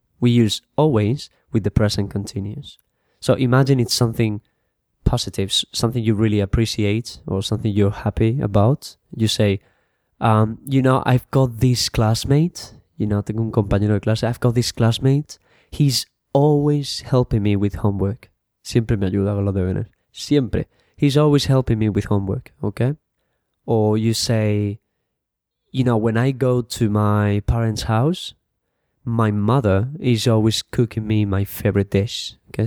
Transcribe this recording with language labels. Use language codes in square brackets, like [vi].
[en] We use always with the present continuous. So imagine it's something positive, something you really appreciate or something you're happy about. You say, you know, I've got this classmate, you know, [es] tengo un compañero de clase, [en] I've got this classmate, he's always helping me with homework. [es] Siempre me ayuda con los deberes, siempre. [en] He's always helping me with homework, okay? Or you say, you know, when I go to my parents' house, my mother is always cooking me my favorite dish, okay?